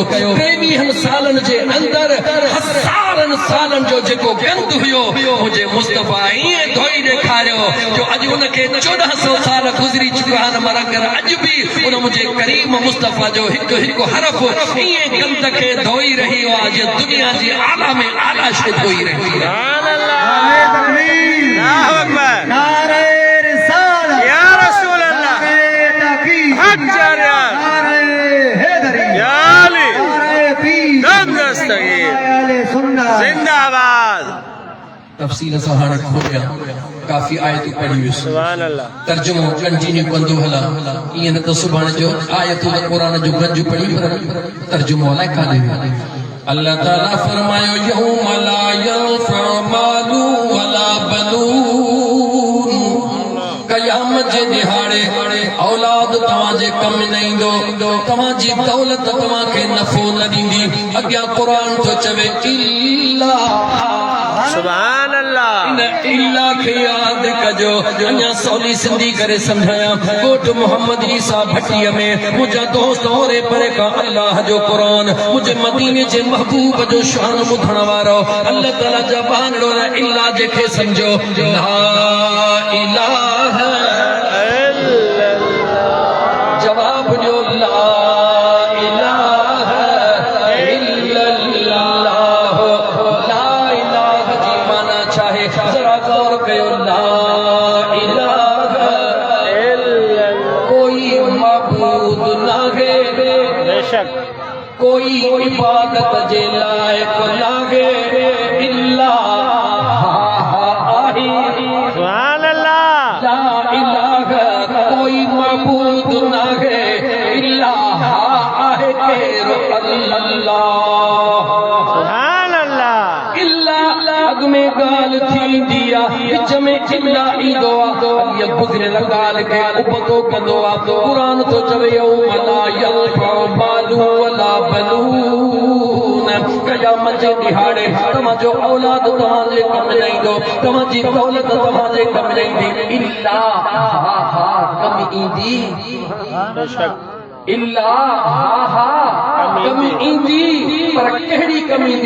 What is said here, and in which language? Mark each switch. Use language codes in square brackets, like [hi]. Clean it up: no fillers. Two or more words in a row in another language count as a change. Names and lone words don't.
[sd] 23 सालनि जे अंदरि हज़ारनि सालनि जो जेको गंद हुयो मुझे मुस्तफा ईअं धोई ॾेखारियो जो अॼु उनखे 1400 साल गुज़री चुका आहिनि, मगर अॼु बि उन मुझे करीम मुस्तफा जो हिकु हिकु हरफ ईअं गंद खे धोई रहियो आहे जो दुनिया जी आला में आला शइ धोई रही आहे। [ar] سبحان الله، الله أكبر, [ur] نعرۂ رسالت, [ar] يا رسول الله, [ur] نعرۂ تکبیر, حق جاریہ, نعرۂ حیدری, [ar] يا علي, [ur] نعرۂ پیر, دم دستگیر, نعرۂ سنت. जिंदाबाद। [sd] तफसील सां हाणे खोलिया काफ़ी आयतूं पढ़ी वियुसि, [ar] سبحان الله, [sd] तर्जुमो कंटिन्यू कंदो हलां। ईअं न त सुभाणे जो आयतूं त क़ुर जो गंज पढ़ी पर तर्जुमो अलाए काॾे वियो। अल्लाह ताला फरमायो [ar] يوم لا ينفع مال ولا بنون. [sd] क़यामत जे दिहाड़े औलाद तव्हांजे कम न ईंदो, तव्हांजी दौलत तव्हांखे नफ़ो न ॾींदी। अॻियां क़ुर थो चवे इल्ला, [ar] سبحان الله, [sd] इल्ला खे याद कजो। अञा सवली सिंधी करे सम्झायां। कोट मोहम्मद ईसा भट्टीअ में मुंहिंजा दोस्त ओरे परे खां अल्लाह जो क़ुर, मुंहिंजे मदीने जे महबूब जो शान ॿुधण वारो अल्लाह ताला जा बानड़ो इल्ला जेके सम्झो [ar] لا إله [sd] जवाब ॾियो [ar] لا إله إلا الله. لا إله [sd] जी माना छा आहे ज़रा गौर कयो। [ar] لا إله [sd] कोई माबूद नाहे, बेशक कोई इबादत जे लायक नाहे इल्ला आहे। [ar] سبحان الله, لا إله [sd] कोई माबूद नाहे इल्ला आहे केरु अल्लाह। [ar] سبحان الله, [sd] इल्ला अॻ में ॻाल्हि थींदी आहे, विच में इल्ला ईंदो आहे। इहा गुज़िरियल ॻाल्हि खे उबतो कंदो आहे। क़ुर थो चवे [ar] يوم لا ينفع مال ولا بنون. [sd] क़यामत जे दिहाड़े तव्हांजो औलाद तव्हांजे कम न ईंदो, तव्हांजी दौलत तव्हांजे कम न ईंदी। इल्ला कम ईंदी, बेशक इल्ला कम ईंदी, पर कहिड़ी कम ईंदी?